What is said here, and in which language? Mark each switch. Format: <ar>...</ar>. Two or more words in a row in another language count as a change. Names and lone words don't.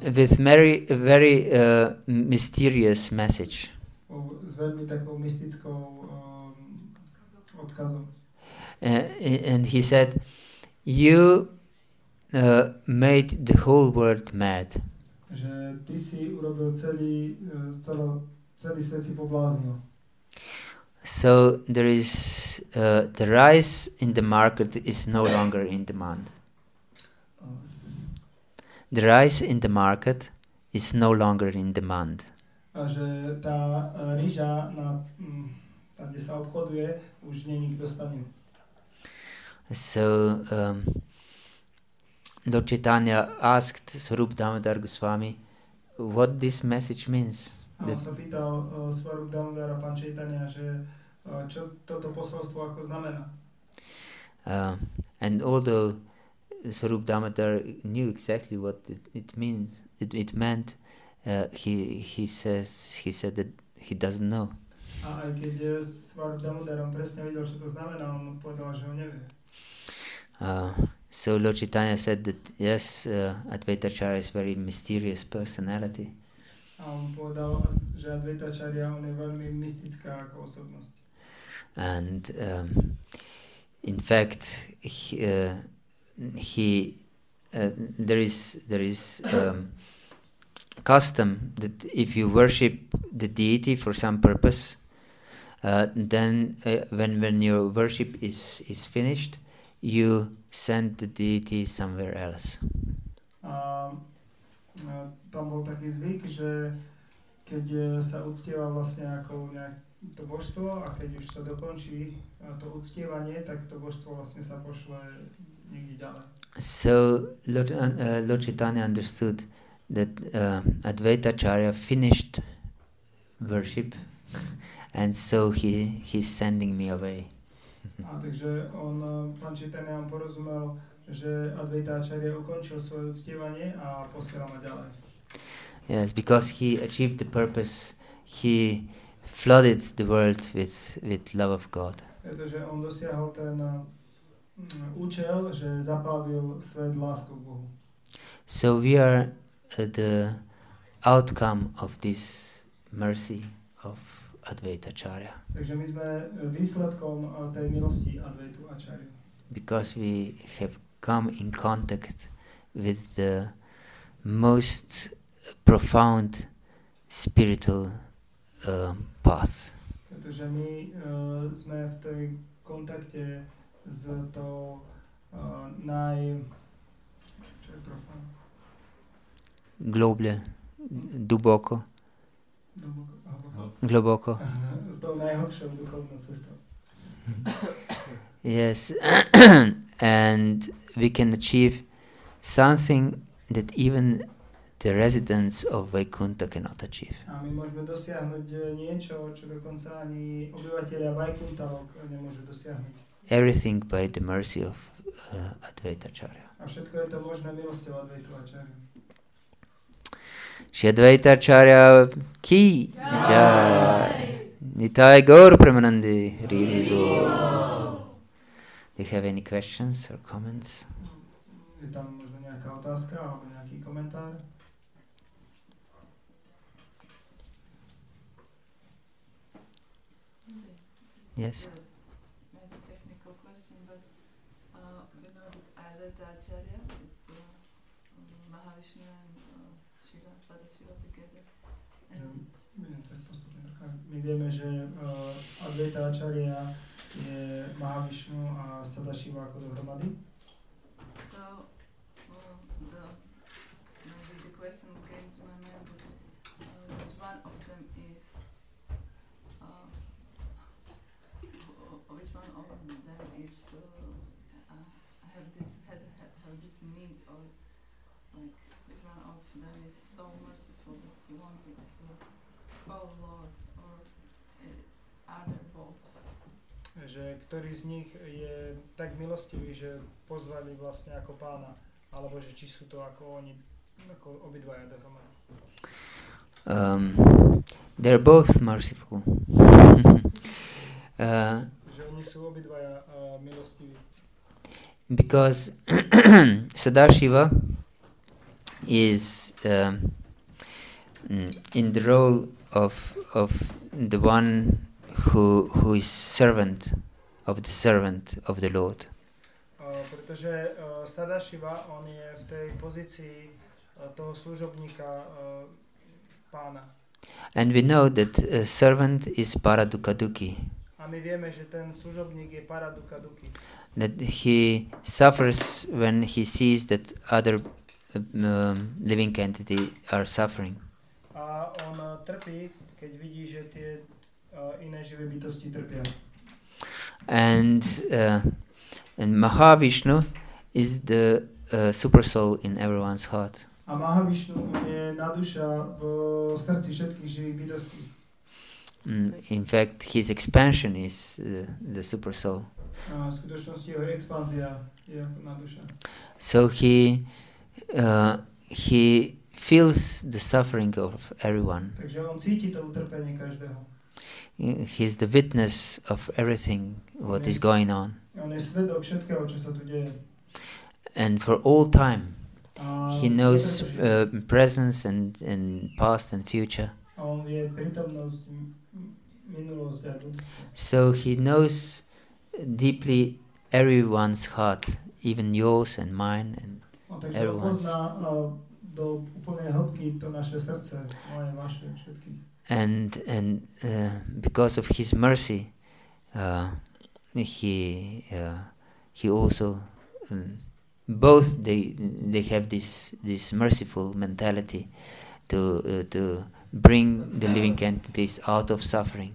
<en>With very mysterious message.</en> <sk>S veľmi takou mystickou odkazom.</sk> <en>And he said, you made the whole world mad.</en> <sk>Že ty si urobil celý svet si pobláznil.</sk> <en>So there is the rice in the market is no longer in demand. The rice in the market is no longer in demand.</en> <sk>A že tá ryža, tam, kde sa obchoduje, už nie nikto dostane.</sk> <en>So Lord Chaitanya asked Swarup Damodar Goswami what this message means.</en> <sk>A on sa pýtal Swarup Damodara, pán Chaitanya, že čo toto posolstvo ako znamená.</sk> <en>And although Swarup Damodar knew exactly what it means, it meant, he said that he doesn't know.</en> <sk>A aj keď Swarup Damodar on presne vedel, čo to znamená, on povedal, že ho nevie.</sk> <en>So Lord Chaitanya said that yes, Advaita Acarya is very mysterious personality.</en> <sk>A on povedal, že Advaita Acarya on je veľmi mystická ako osobnosť.</sk> <en>And in fact, there is custom that if you worship the deity for some purpose, then when your worship is finished, you send the deity somewhere else.</en> <sk>Tam bol taký zvyk, že keď sa uctieva vlastne ako to božstvo a keď už sa dokončí to uctievanie, tak to božstvo vlastne sa pošle niekde ďalej.</sk> <en>So Lord Chaitanya understood that Advaita Acarya finished worship, and so he's sending me away.</en> <sk>A takže pán Chaitanya porozumel, že Advaita Acarya ukončil svoje uctievanie a posiela ma ďalej.</sk> <en>Yes, because he achieved the purpose, he flooded the world with love of God.</en> <sk>Pretože on dosiahol ten účel, že zapálil svet láskou k Bohu.</sk> <en>So we are the outcome of this mercy of Advaita Acarya.</en> <sk>Takže my sme výsledkom tej milosti Advaitu Acharya.</sk> <en>Because we have come in contact with the most profound spiritual path.</en> <sk>Pretože my sme v tej kontakte s tou čo je profound? Globoko. S tou najhlbšou duchovnou cestou.</sk> <en>Yes, and we can achieve something that even the residents of Vaikuntha cannot achieve.</en> <sk>A my môžeme dosiahnuť niečo, čo dokonca ani obyvatelia Vaikunthalok nemôžu dosiahnuť.</sk> <en>Everything by the mercy of Advaita Acarya.</en> <sk>A všetko je to možné milosťou Advaitu Acharya.</sk> <hi>Sri Advaita Acarya ki jai. Nitai Gaur Premanandi. Riri Gaur.</hi> <en>Do you have any questions or comments?</en> <sk>Je tam možno nejaká otázka alebo nejaký komentár?</sk> <en>Yes. Maybe technical question, but we know that Advaita Acarya is Mahavishnu and Shiva, Sadashiva together. And</en> <sk>My vieme, že Advaita Acarya je Mahavishnu a Sadashiva ako dohromady.</sk> <en>So, maybe the question came to my mind that which one of them is have this need, or like which one of them is so merciful that he wanted to follow Lord, or are there both?</en> <sk>Že ktorý z nich je tak milostivý, že pozvali vlastne ako pána, alebo že či sú to ako oni, ako obidvaja dohromady.</sk> <en>They're both merciful.</en> <sk>Že oni sú obidvaja milostiví.</sk> <en>Because Sadashiva is in the role of the one who is servant of the Lord.</en> <sk>Pretože Sadashiva, on je v tej pozícii toho služobníka pána.</sk> <en>And we know that a servant is Paradukaduki.</en> <sk>A my vieme, že ten služobník je Paradukaduki.</sk> <en>That he suffers when he sees that other living entity are suffering.</en> <sk>A on trpí, keď vidí, že tie iné živé bytosti trpia.</sk> <en>And Mahavishnu is the super soul in everyone's heart.</en> <sk>A Mahavishnu je naduša v srdci všetkých živých bytostí.</sk> <en>In fact, his expansion is the super soul.</en> <sk>V skutočnosti jeho expanzia je ako naduša.</sk> <en>So he feels the suffering of everyone.</en> <sk>Takže on cíti to utrpenie každého.</sk> <en>He's the witness of everything what is going on.</en> <sk>On je svedok všetkého, čo sa tu deje.</sk> <en>And for all time, he knows presence and past and future.</en> <sk>On vie prítomnosť, minulosť a budúcnosť.</sk> <en>So he knows deeply everyone's heart, even yours and mine and everyone's.</en> <sk>On pozná do úplnej hĺbky to naše srdce, moje, vaše, všetkých.</sk> <en>And because of his mercy, he also both they have this merciful mentality to bring the living entities out of suffering.</en>